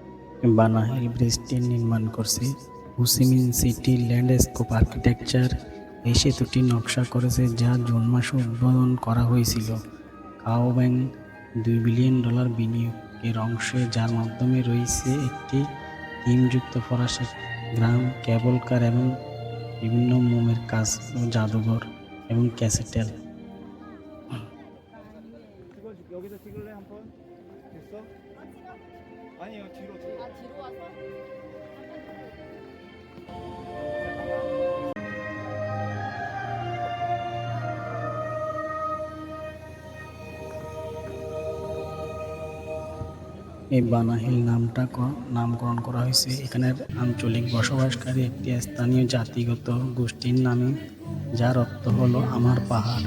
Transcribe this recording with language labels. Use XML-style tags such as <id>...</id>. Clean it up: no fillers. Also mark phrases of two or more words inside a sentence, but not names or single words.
<bn>বানাহিল ব্রিজটি নির্মাণ করছে হো চি মিন সিটি ল্যান্ডস্কেপ আর্কিটেকচার এই সেতুটি নকশা করেছে যা জুন মাসে উদ্বোধন করা হয়েছিল। কাও ব্যাংক $2 বিলিয়ন বিনিয়োগের অংশে, যার মাধ্যমে রয়েছে একটি থিমযুক্ত ফরাসি গ্রাম, কেবল কার এবং বিভিন্ন মোমের কাজ ও জাদুঘর এবং ক্যাসেটেল।</bn> <ko>찍어줄게. 여기서 찍을래 한 번? 됐어? 아니요 뒤로. 아, 뒤로 와서?</ko> <bn>এই বানাহিল নামকরণ করা হয়েছে এখানের আঞ্চলিক বসবাসকারী একটি স্থানীয় জাতিগত গোষ্ঠীর নামে, যার অর্থ হলো আমার পাহাড়।</bn>